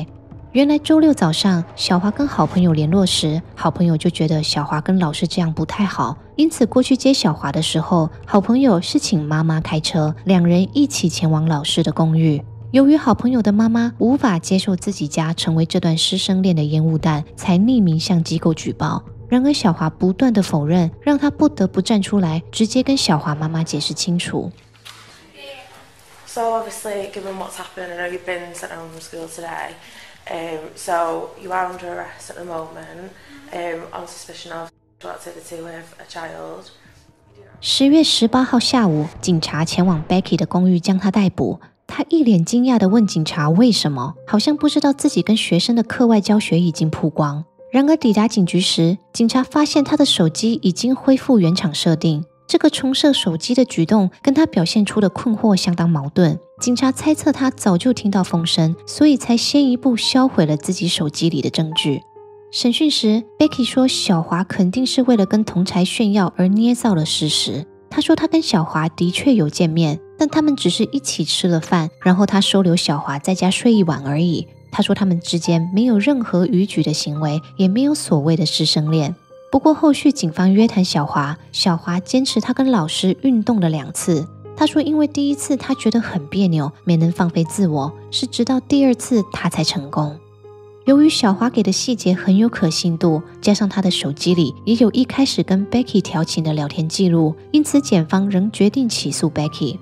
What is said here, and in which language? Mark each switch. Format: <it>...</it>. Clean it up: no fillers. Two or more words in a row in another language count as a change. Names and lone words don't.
<zh>原來周六早上，小華跟好朋友聯絡時，好朋友就覺得小華跟老師這樣不太好，因此過去接小華的時候，好朋友是請媽媽開車，兩人一起前往老師的公寓。由於好朋友的媽媽無法接受自己家成為這段師生戀的煙霧彈，才匿名向機構舉報。然而小華不斷的否認，讓他不得不站出來，直接跟小華媽媽解釋清楚。</zh> <en>So obviously, given what's happened, I know you've been sent home from school today. So you are under arrest at the moment on suspicion of activity with a child.</en> <zh>10 月18號下午，警察前往 Becky 的公寓將她逮捕。她一臉驚訝地問警察為什麼，好像不知道自己跟學生的課外教學已經曝光。然而抵達警局時，警察發現她的手機已經恢復原廠設定。這個重設手機的舉動跟他表現出的困惑相當矛盾。警察猜測他早就聽到風聲，所以才先一步銷毀了自己手機裡的證據。審訊時 ，Becky 說小華肯定是為了跟同儕炫耀而捏造了事實。他說他跟小華的確有見面，但他們只是一起吃了飯，然後他收留小華在家睡一晚而已。他說他們之間沒有任何逾矩的行為，也沒有所謂的師生戀。不過後續警方約談小華，小華堅持他跟老師運動了2次。他說因為第一次他覺得很別扭，沒能放飛自我，是直到第2次他才成功。由於小華給的細節很有可信度，加上他的手機裡也有一開始跟 Becky 調情的聊天記錄，因此檢方仍決定起訴 Becky。</zh>